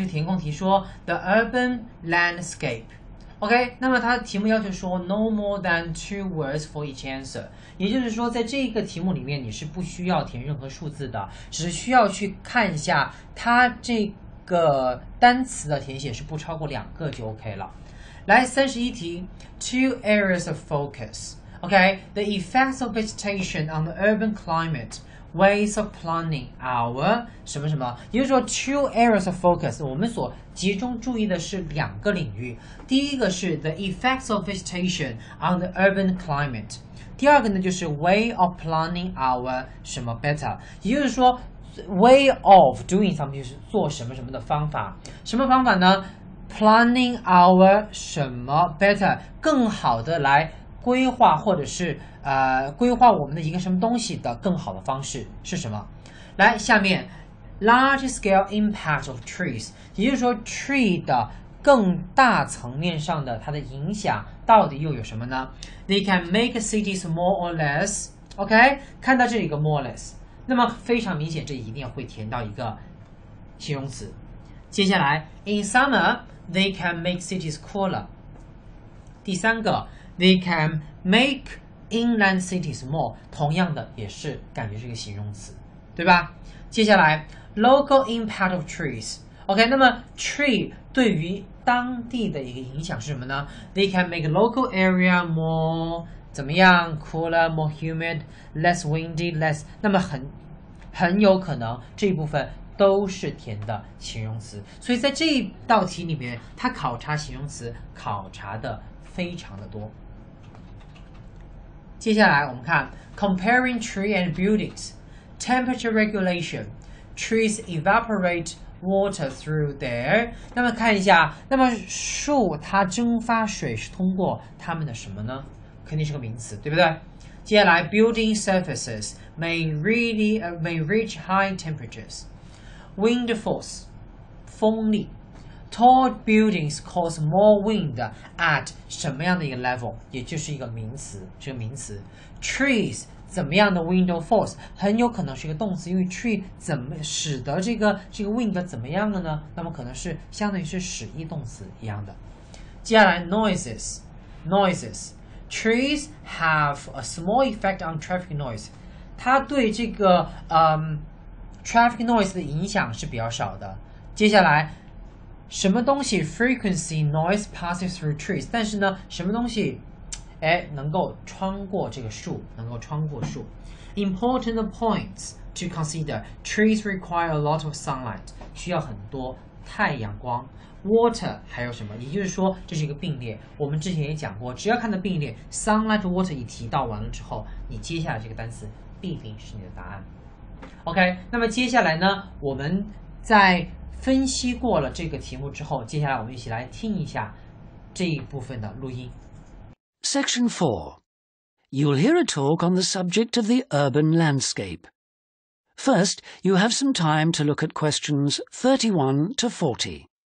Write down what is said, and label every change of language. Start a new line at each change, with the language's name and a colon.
Chinese: 这个填空题说
English: The urban landscape。
Chinese: OK， 那么它的题目要求说
English: no more than 2 words for each answer，
Chinese: 也就是说，在这个题目里面你是不需要填任何数字的，只是需要去看一下它这个单词的填写是不超过2个就 OK 了。来，31题
English: ，2 areas of focus。OK， the effects of vegetation on the urban climate。Ways of planning our
Chinese: 什么什么，也就是说
English: two areas of focus，
Chinese: 我们所集中注意的是2个领域。第一个是
English: the effects of vegetation on the urban climate，
Chinese: 第二个呢就是
English: way of planning our
Chinese: 什么 better， 也就是说
English: way of doing something
Chinese: 就是做什么什么的方法，什么方法呢 ？
English: Planning our
Chinese: 什么 better， 更好的来规划或者是规划我们的一个什么东西的更好的方式是什么？来，下面
English: large scale impact of trees，
Chinese: 也就是说 tree 的更大层面上的它的影响到底又有什么呢 ？
English: They can make cities more or less。
Chinese: OK， 看到这里一个
English: more or less，
Chinese: 那么非常明显，这一定会填到一个形容词。接下来
English: in summer they can make cities cooler。
Chinese: 第三个
English: they can make inland cities more，
Chinese: 同样的也是感觉是一个形容词，对吧？
English: 接下来 local impact of trees。OK， 那么 tree
Chinese: 对于当地的一个影响是什么呢
English: ？They can make local area more
Chinese: 怎么样
English: cooler, more humid, less windy, less。
Chinese: 那么很有可能这一部分都是填的形容词，所以在这一道题里面，它考察形容词考察的非常的多。接下来我们看
English: comparing tree and buildings, temperature regulation, trees evaporate water through their。
Chinese: 那么看一下，那么树它蒸发水是通过它们的什么呢？肯定是个名词，对不对？接下来
English: building surfaces may reach high temperatures. Wind force
Chinese: 风力。
English: Tall buildings cause more wind at
Chinese: 什么样的一个 level， 也就是一个名词，这个名词。 Trees 怎么样的
English: wind force
Chinese: 很有可能是一个动词，因为 tree 怎么使得这个 wind 怎么样了呢？那么可能是相当于是使役动词一样的。
English: 接下来 noises trees have a small effect on traffic noise，
Chinese: 它对这个
English: traffic noise
Chinese: 的影响是比较少的。接下来什么东西
English: frequency noise passes through trees，
Chinese: 但是呢什么东西能够穿过这个树，能够穿过树。
English: Important points to consider， trees require a lot of sunlight，
Chinese: 需要很多太阳光。 Water 还有什么，也就是说这是一个并列，我们之前也讲过，只要看到并列
English: sunlight water
Chinese: 一提到完了之后，你接下来这个单词必定是你的答案。 OK， 那么接下来呢，我们在分析过了这个题目之后，接下来我们一起来听一下这一部分的录音。
English: Section 4. You'll hear a talk on the subject of the urban landscape. First, you have some time to look at questions 31 to 40.